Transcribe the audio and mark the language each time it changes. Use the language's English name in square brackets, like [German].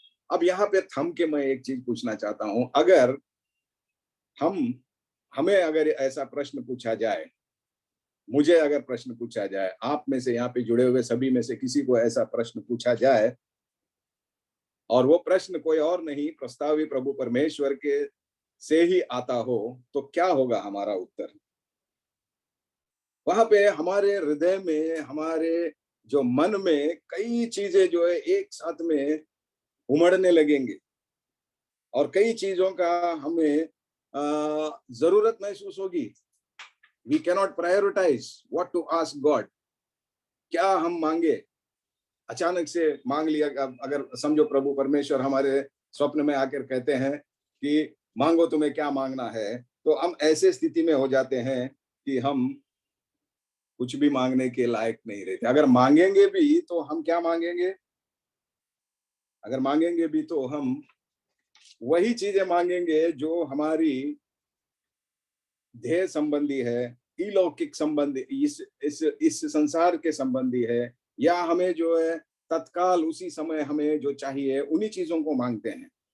[Hindi] अब यहाँ पे थम के मैं एक चीज पूछना चाहता हूं, अगर हमें अगर ऐसा प्रश्न पूछा जाए, मुझे अगर प्रश्न पूछा जाए, आप में से, यहाँ पे जुड़े हुए सभी में से किसी को ऐसा प्रश्न पूछा जाए, और वो प्रश्न कोई और नहीं प्रस्तावी प्रभु परमेश्वर के से ही आता हो, तो क्या होगा हमारा उत्तर? वहां पे हमारे हृदय में, हमारे जो मन में कई चीजें जो है एक साथ में उमड़ने लगेंगे और कई चीजों का हमें जरूरत महसूस होगी। [English] We cannot prioritize what to ask God। [Hindi] क्या हम मांगे, अचानक से मांग लिया। अगर समझो प्रभु परमेश्वर हमारे स्वप्न में आकर कहते हैं कि मांगो तुम्हें क्या मांगना है, तो हम ऐसे स्थिति में हो जाते हैं कि हम कुछ भी मांगने के लायक नहीं रहते। अगर मांगेंगे भी तो हम क्या मांगेंगे? अगर मांगेंगे भी तो हम वही चीजें मांगेंगे जो हमारी ध्येय संबंधी है, इलौकिक संबंधी, इस संसार के संबंधी है, या हमें जो है तत्काल उसी समय हमें जो चाहिए उन्हीं चीजों को मांगते हैं।